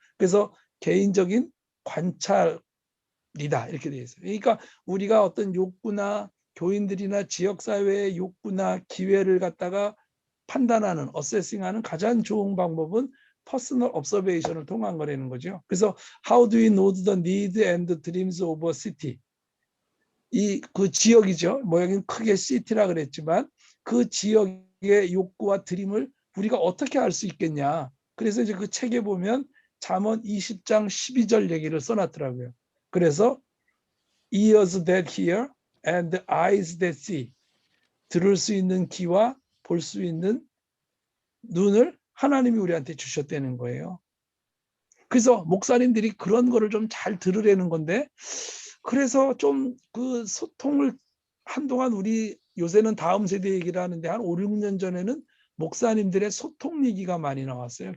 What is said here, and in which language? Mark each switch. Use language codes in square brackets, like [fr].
[ko] 그래서 개인적인 관찰이다 이렇게 되어 있어요. 그러니까 우리가 어떤 욕구나 교인들이나 지역사회의 욕구나 기회를 갖다가 판단하는, 어세싱하는 가장 좋은 방법은 퍼스널 observation을 통한 거라는 거죠. 그래서 [en] how do we know the need and the dreams of a city? [ko] 그 지역이죠. 뭐 여기는 크게 city라 그랬지만 그 지역의 욕구와 드림을 우리가 어떻게 알 수 있겠냐. 그래서 이제 그 책에 보면 잠언 20장 12절 얘기를 써놨더라고요. 그래서 [en] ears that hear and eyes that see. [ko] 들을 수 있는 귀와 볼 수 있는 눈을 하나님이 우리한테 주셨다는 거예요. 그래서 목사님들이 그런 거를 좀 잘 들으려는 건데 그래서 좀 그 소통을 한동안 우리 요새는 다음 세대 얘기를 하는데 한 5, 6년 전에는 목사님들의 소통 얘기가 많이 나왔어요.